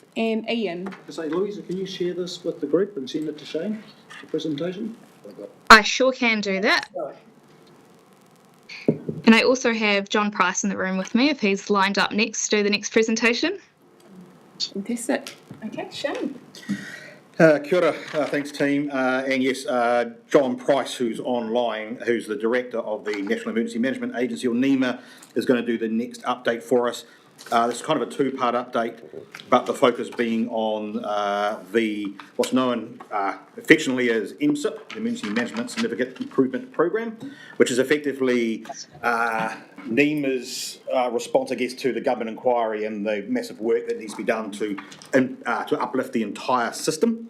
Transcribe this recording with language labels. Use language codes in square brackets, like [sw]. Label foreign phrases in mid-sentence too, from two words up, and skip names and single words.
[en] And Ian. So, Louisa, can you share this with the group and send it to Shane, the presentation? I sure can do that. And I also have John Price in the room with me if he's lined up next to do the next presentation. Fantastic. Okay, Shane. [mi] Kia ora, [en] thanks team, and yes, John Price, who's online, who's the Director of the National Emergency Management Agency, or NEMA, is going to do the next update for us. This is kind of a two-part update, but the focus being on what's known affectionately as EMSIP, the Emergency Management Significant Improvement Program, which is effectively NEMA's response, I guess, to the government inquiry and the massive work that needs to be done to uplift the entire system.